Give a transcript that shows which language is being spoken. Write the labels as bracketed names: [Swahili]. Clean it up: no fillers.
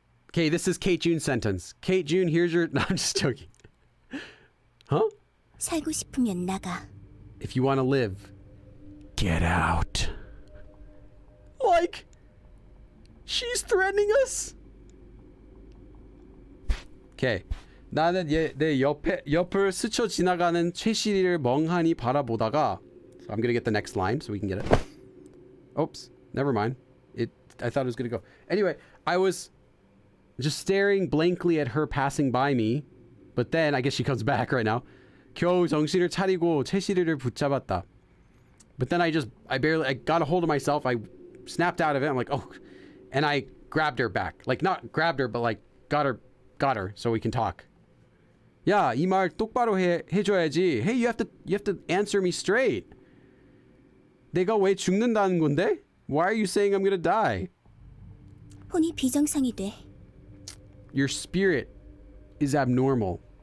[English] Okay, this is Kate June's sentence. Kate June, here's your... No, I'm just joking. Huh? [Korean] 살고 싶으면 나가. [English] If you want to live, get out. Like, she's threatening us? Okay. [Korean] 나는 내 옆을 스쳐 지나가는 최시리를 멍하니 바라보다가. [English] So I'm gonna get the next line so we can get it. Oops, never mind. I thought it was gonna go. Anyway, I was just staring blankly at her passing by me, but then I guess she comes back right now. [Korean] 겨우 정신을 차리고 최시리를 붙잡았다. [English] But then I got a hold of myself. I snapped out of it. I'm like, oh, and I grabbed her back. Like, not grabbed her, but like got her so we can talk. [Korean] 야, 이 말 똑바로 해줘야지. [English] Hey, you have to answer me straight. [Korean] 내가 왜 죽는다는 건데? [English] Why are you saying I'm gonna die? [Korean] 혼이 비정상이 돼. [English] Your spirit is abnormal.